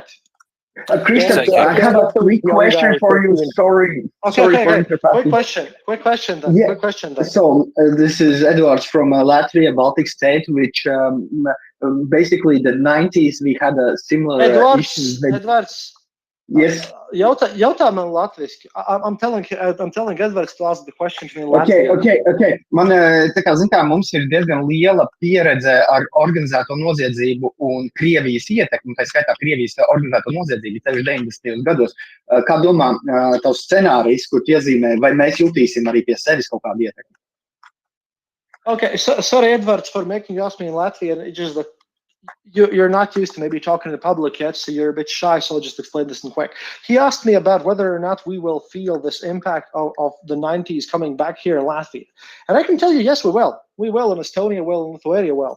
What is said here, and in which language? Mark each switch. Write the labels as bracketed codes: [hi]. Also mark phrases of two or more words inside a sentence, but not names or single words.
[en] Christoph, I have a quick question for you. Sorry for interrupting. Quick question then. So this is Edwards from Latvia, Baltic state, which basically the 90s we had a similar issue. Edwards. Yes. [lv] Jautā man latviski. [en] I'm telling Edvards to ask the question in Latvian. Okay. [lv] Man, mums ir diezgan liela pieredze ar organizēto noziedzību un Krievijas ietekmi, tā skaitā Krievijas organizēto noziedzību 90. gados. Kā domā tavs scenārijs, kur iezīmē, vai mēs jutīsim arī pie sevis kaut kādu ietekmi? [en] Okay, so, sorry Edvards for making you ask me in Latvian. It's just that you're not used to maybe talking to public yet, so you're a bit shy, so I'll just explain this in quick. He asked me about whether or not we will feel this impact of the 90s coming back here in Latvia. And I can tell you, yes, we will. We will, in Estonia will, in Lithuania will.